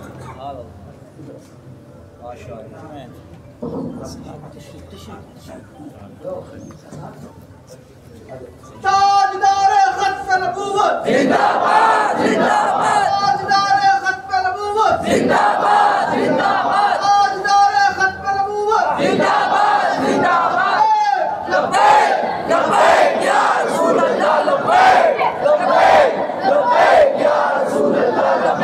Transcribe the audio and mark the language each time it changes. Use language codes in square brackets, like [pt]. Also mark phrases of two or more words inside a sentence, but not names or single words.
[ur] تاجدار ختم نبوت زندہ باد، زندہ باد۔ تاجدار ختم نبوت زندہ باد، زندہ باد۔ تاجدار ختم نبوت زندہ باد، زندہ باد۔ [ar] لبیک لبیک یا رسول اللہ، لبیک لبیک لبیک یا رسول اللہ،